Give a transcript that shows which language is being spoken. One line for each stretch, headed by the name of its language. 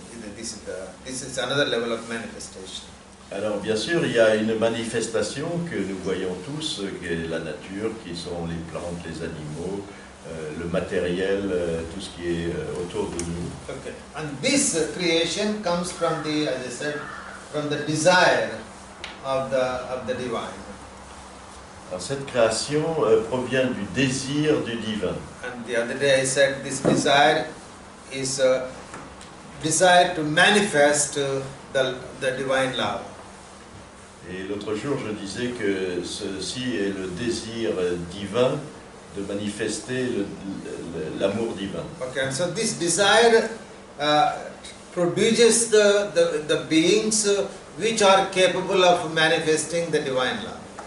English: And this is another level of manifestation.
French: Alors bien sûr, il y a une manifestation que nous voyons tous, qui est la nature, qui sont les plantes, les animaux, le matériel, tout ce qui est autour de nous.
English: Okay. And this creation comes from the, as I said, from the desire of the divine.
French: Alors cette création provient du désir du divin.
English: And the other day I said this desire is a desire to manifest the divine love.
French: Et l'autre jour, je disais que ceci est le désir divin de manifester l'amour divin.
English: Okay, and so this desire produces the beings which are capable of manifesting the divine love.